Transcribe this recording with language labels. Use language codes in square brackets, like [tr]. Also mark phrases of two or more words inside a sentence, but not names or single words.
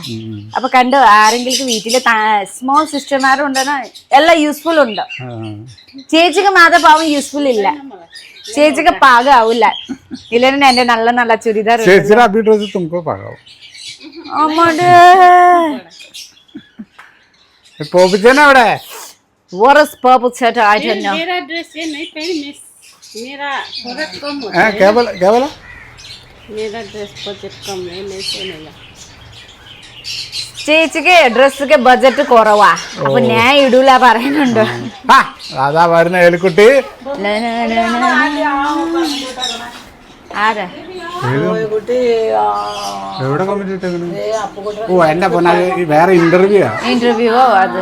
[ml] അപ്പൊ കണ്ടു ആരെങ്കിലും വീട്ടില് സ്മോൾ സിസ്റ്റർമാരും ഉണ്ടെന്ന് എല്ലാം യൂസ്ഫുൾ ഉണ്ട്. ചേച്ചിക്ക് മാത്രം പാവം യൂസ്ഫുൾ ഇല്ല, ചേച്ചിക്ക് പാകാവൂല. ഇല്ലെന്നെ എന്റെ നല്ല നല്ല ചുരിദാർ അവിടെ. [en] What is purple shirt? I don't know. [hi] मेरा ड्रेस ये नहीं पहनी, मेरा बजट कम होता है. क्या बोला? मेरा ड्रेस बजट कम है, नहीं पहनेगा. [ml] ചേച്ചിക്ക് ഡ്രസ്സൊക്കെ ബജറ്റ് കുറവാ, അപ്പൊ ഞാൻ ഇടൂല പറയുന്നുണ്ട്. അതാ വരുന്ന ഏലിക്കുട്ടി. ആരാ എവിടെ കമ്മിറ്റി ഇട്ടേക്കണ്? ഓ എന്റെ പൊന്നാ, വേറെ ഇന്റർവ്യൂവോ അത്.